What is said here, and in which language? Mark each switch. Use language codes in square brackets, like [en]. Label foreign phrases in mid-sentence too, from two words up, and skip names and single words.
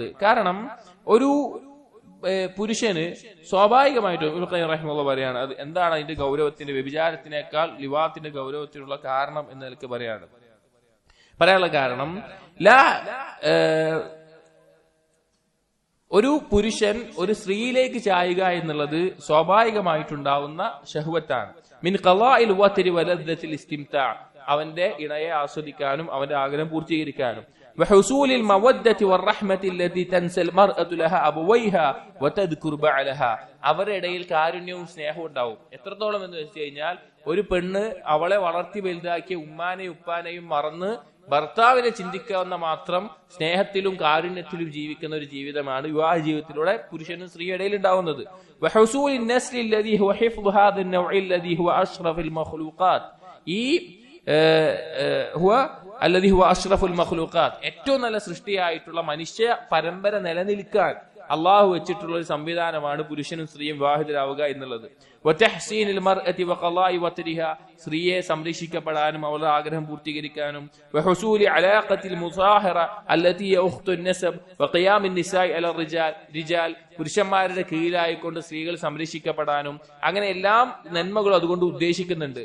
[ml] കാരണം ഒരു പുരുഷന് സ്വാഭാവികമായിട്ടും ഇബ്നു ഖയ്യിം റഹിമഹുല്ലാഹ് പറയാണ്, അത് എന്താണ് അതിന്റെ ഗൗരവത്തിന്റെ, വ്യഭിചാരത്തിനേക്കാൾ ലിവാത്തിന്റെ ഗൗരവത്തിനുള്ള കാരണം എന്ന് നിലക്ക് പറയാനുള്ള കാരണം, ഒരു പുരുഷൻ ഒരു സ്ത്രീയിലേക്ക് ചായുക എന്നുള്ളത് സ്വാഭാവികമായിട്ടുണ്ടാവുന്ന ശഹ്വത്താണ്. [ar] من قضاء الوطر ولذة الاستمتاع, [ml] അവന്റെ ഇണയെ ആസ്വദിക്കാനും അവന്റെ ആഗ്രഹം പൂർത്തീകരിക്കാനും, [ar] وحصول المودة والرحمة التي تنسى المرأة لها أبويها وتذكر بعلها, [ml] അവരുടെ ഇടയിൽ കാരുണ്യവും സ്നേഹവും ഉണ്ടാവും. എത്രത്തോളം എന്ന് വെച്ച് കഴിഞ്ഞാൽ ഒരു പെണ്ണ് അവളെ വളർത്തി വലുതാക്കിയ ഉമ്മാനെയും ഉപ്പാനെയും മറന്ന് ഭർത്താവിനെ ചിന്തിക്കാവുന്ന മാത്രം സ്നേഹത്തിലും കാരുണ്യത്തിലും ജീവിക്കുന്ന ഒരു ജീവിതമാണ് വിവാഹ ജീവിതത്തിലൂടെ പുരുഷനും സ്ത്രീയും ഇടയിൽ ഉണ്ടാവുന്നത്. [ar] وحصول النسل الذي هو حفظ هذا النوع الذي هو أشرف المخلوقات, [ml] ഈ [ar] الذي هو أشرف المخلوقات, [ml] ഏറ്റവും നല്ല സൃഷ്ടിയായിട്ടുള്ള മനുഷ്യ പരമ്പര നിലനിൽക്കാൻ അള്ളാഹു വെച്ചിട്ടുള്ള ഒരു സംവിധാനമാണ് പുരുഷനും സ്ത്രീയും വിവാഹിതരാവുക എന്നുള്ളത്. [ar] وتحصين المرأة وقضاء وطرها, [ml] സ്ത്രീയെ സംരക്ഷിക്കപ്പെടാനും അവളുടെ ആഗ്രഹം പൂർത്തീകരിക്കാനും, [ar] وحصول علاقة المصاهرة التي يختن النسب وقيام النساء على الرجال, [ml] പുരുഷന്മാരുടെ കീഴിലായിക്കൊണ്ട് സ്ത്രീകൾ സംരക്ഷിക്കപ്പെടാനും, അങ്ങനെ എല്ലാം നന്മകളും അതുകൊണ്ട് ഉദ്ദേശിക്കുന്നുണ്ട്.